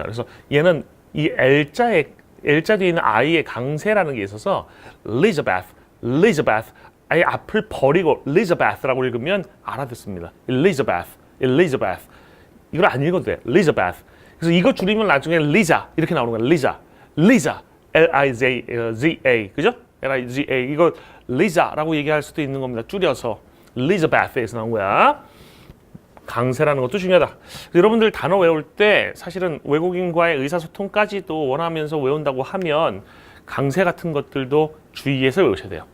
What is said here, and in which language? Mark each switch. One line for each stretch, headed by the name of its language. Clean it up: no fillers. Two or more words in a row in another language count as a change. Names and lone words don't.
Korean: 그래서 얘는 이 L자 뒤에 있는 I의 강세라는 게 있어서 Elizabeth 아예 앞을 버리고 Elizabeth라고 읽으면 알아듣습니다. Elizabeth 이걸 안 읽어도 돼. Elizabeth. 그래서 이거 줄이면 나중에 Liza 이렇게 나오는 거야. Liza L-I-Z-A 그죠? L-I-Z-A 이거 Liza라고 얘기할 수도 있는 겁니다. 줄여서 Elizabeth에서 나온 거야. 강세라는 것도 중요하다. 여러분들 단어 외울 때 사실은 외국인과의 의사소통까지도 원하면서 외운다고 하면 강세 같은 것들도 주의해서 외우셔야 돼요.